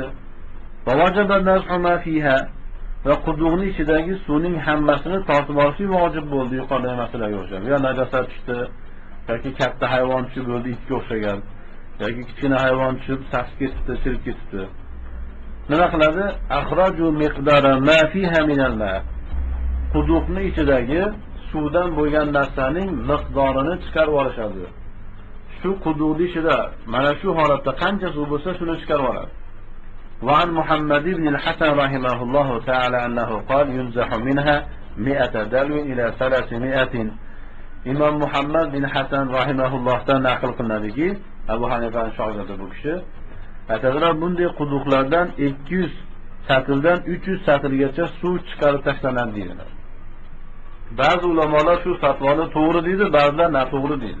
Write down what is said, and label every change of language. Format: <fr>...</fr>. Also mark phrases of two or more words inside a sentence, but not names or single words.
<ar>وجب نزح ما فيها,</ar> <uz>va quduqning ichidagi suvning hammasini tortib olish vojib bo'ldi yuqoridagi masalaga o'xshab. Ya najosat tushdi, yoki katta hayvon tushib bo'ldi, itga o'xshagan, yoki kichkina hayvon tushib sasib ketibdi, chirib ketibdi. Nima qiladi?</uz> <ar>أخرجوا مقدار ما فيها من الماء.</ar> <uz>Quduqning ichidagi suvdan bo'lgan narsaning miqdorini chiqarib olishadi. Shu quduqning ichida mana shu holatda qancha suv bo'lsa, shuni chiqarib oladi.</uz> <ar>وعن محمد بن الحسن رحمه الله تعالى أنه قال ينزح منها 100 دلو إلى 300.</ar> <uz>Imom Muhammad bin Hasan rahimahullohdan naql qilinadiki, Abu Hanifaning shogirdi bu kishi, aytadilar, bunday quduqlardan 200 satildan 300 satilgacha suv chiqarib tashlanadi deydilar. Ba'zi ulamolar shu fatvoni to'g'ri deydi, ba'zilar noto'g'ri deydi.</uz>